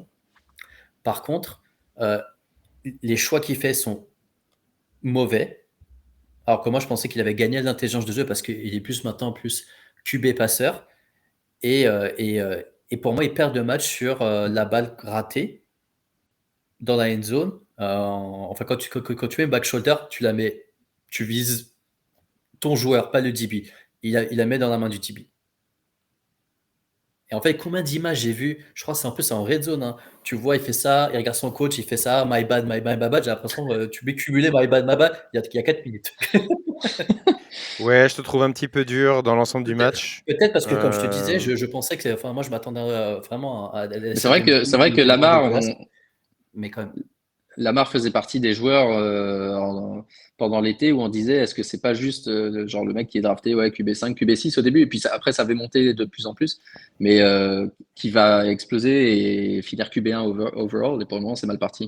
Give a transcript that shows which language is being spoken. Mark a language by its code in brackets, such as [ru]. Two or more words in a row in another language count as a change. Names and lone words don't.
[fr] Par contre, euh, les choix qu'il fait sont mauvais. Alors que moi, je pensais qu'il avait gagné l'intelligence de jeu parce qu'il est plus maintenant plus QB passeur. Et pour moi, ils perdent le match sur la balle ratée dans la [en] end zone. [fr] Enfin, quand tu mets [en] back shoulder, [fr] tu vises ton joueur, pas le DB. Il la met dans la main du DB. Et en fait, combien d'images j'ai vu? Je crois que c'est en [en] red zone, [fr] hein. Tu vois, il fait ça, il regarde son coach, il fait ça, [en] my bad, my bad, my bad. [fr] J'ai l'impression que tu peux cumuler [en] my bad, my bad. [fr] Il y a 4 minutes. Ouais, je te trouve un petit peu dur dans l'ensemble du Peut-être, match. peut-être parce que, comme je te disais, je pensais que, enfin, moi, je m'attendais vraiment à la Mais c'est vrai que de voir Lamar, dégueulasse, mais quand même. Lamar faisait partie des joueurs pendant l'été où on disait est-ce que c'est pas juste genre le mec qui est drafté QB5, QB6 au début et puis après ça avait monté de plus en plus mais qui va exploser et finir [en] QB1 overall [fr] et pour le moment c'est mal parti.